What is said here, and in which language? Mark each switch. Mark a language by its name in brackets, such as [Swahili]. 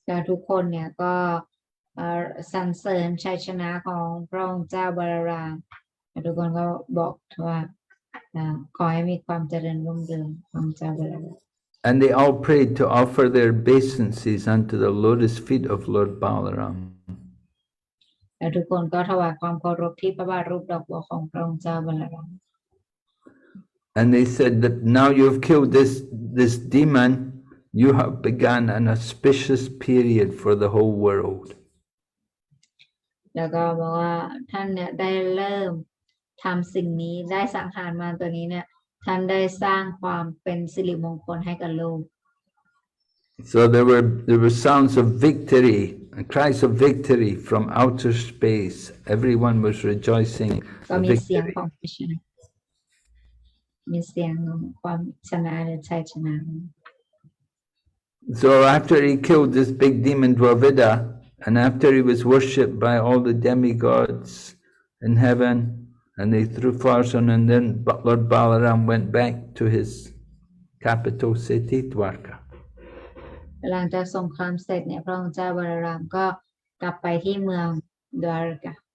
[Thai] ทุกคนเนี่ยก็สรรเสริญชัยชนะของพระองค์เจ้าบาลารามทุกคนก็บอกว่าขอให้มีความเจริญรุ่งเรืองของเจ้าบาลาราม [English] And they all prayed to offer their obeisances unto the lotus feet of Lord Balaram. [Thai] ทุกคนก็ถวายความเคารพที่พระบาทรูปดอกบัวของพระองค์เจ้าบาลาราม [English] And they said that now you have killed this demon, you have begun an auspicious period for the whole world. [Thai] แล้วก็บอกว่าท่านเนี่ยได้เริ่มทำสิ่งนี้ได้สังหารมารตัวนี้เนี่ยท่านได้สร้างความเป็นสิริมงคลให้กับโลก [English] So there were sounds of victory, cries of victory from outer space. Everyone was rejoicing. [Thai] ก็มีเสียงของชัยชนะมีเสียงของความชนะหรือชัยชนะ [English] So after he killed this big demon Dvivida, and after he was worshipped by all the demigods in heaven, and they threw flowers on him, and then Lord Balaram went back to his capital city, Dwarka. [Thai] หลังจากสงครามเสร็จเนี่ยพระองค์เจ้าบาลารามก็กลับไปที่เมืองดวารกา